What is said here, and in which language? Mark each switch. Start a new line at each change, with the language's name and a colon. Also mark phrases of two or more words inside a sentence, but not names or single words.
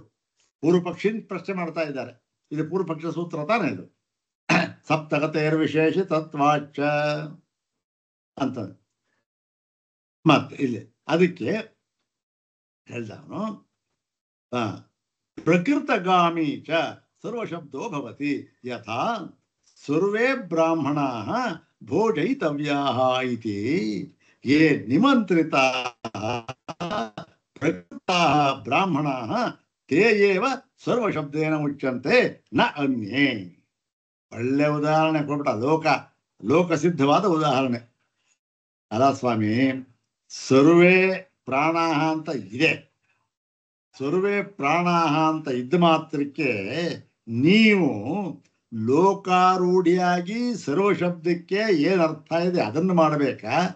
Kannada: ಪೂರ್ವ ಪಕ್ಷಿ ಪ್ರಶ್ನೆ ಮಾಡ್ತಾ ಇದ್ದಾರೆ. ಇದು ಪೂರ್ವ ಪಕ್ಷ ಸೂತ್ರ ತಾನೇ ಇದು.
Sanskrit: ಸಪ್ತಗತೆಯರ್ ವಿಶೇಷ ತತ್ವಾಚ
Kannada: ಅಂತ ಮತ್ತೆ ಇಲ್ಲಿ ಅದಕ್ಕೆ ಹೇಳ್ದವನು
Sanskrit: ಪ್ರಕೃತಗಾಮಿ ಚ ಸರ್ವಶಬ್ದೋ ಭವತಿ ಯಥಾ ಸರ್ವೇ ಬ್ರಾಹ್ಮಣಾಃ ಭೋಜಯಿತವ್ಯಾಃ ಇತಿ ಯೇ ನಿಮಂತ್ರಿತಾಃ ಪ್ರಕೃತಾಃ ಬ್ರಾಹ್ಮಣಾಃ ತೇ ಏವ ಸರ್ವಶಬ್ದೇನ ಮುಚ್ಯಂತೆ ನ ಅನ್ಯೇ.
Kannada: ಒಳ್ಳೆ ಉದಾಹರಣೆ ಕೊಟ್ಬಿಟ್ಟ. ಲೋಕಸಿದ್ಧವಾದ ಉದಾಹರಣೆ ಅಲ್ಲ ಸ್ವಾಮಿ.
Sanskrit: ಸರ್ವೇ ಪ್ರಾಣಾಹ
Kannada: ಅಂತ ಇದೆ.
Sanskrit: ಸರ್ವೇ ಪ್ರಾಣಾಹ
Kannada: ಅಂತ ಇದ್ದ ಮಾತ್ರಕ್ಕೆ ನೀವು ಲೋಕಾರೂಢಿಯಾಗಿ ಸರ್ವಶಬ್ದಕ್ಕೆ ಏನ್ ಅರ್ಥ ಇದೆ ಅದನ್ನು ಮಾಡಬೇಕಾ?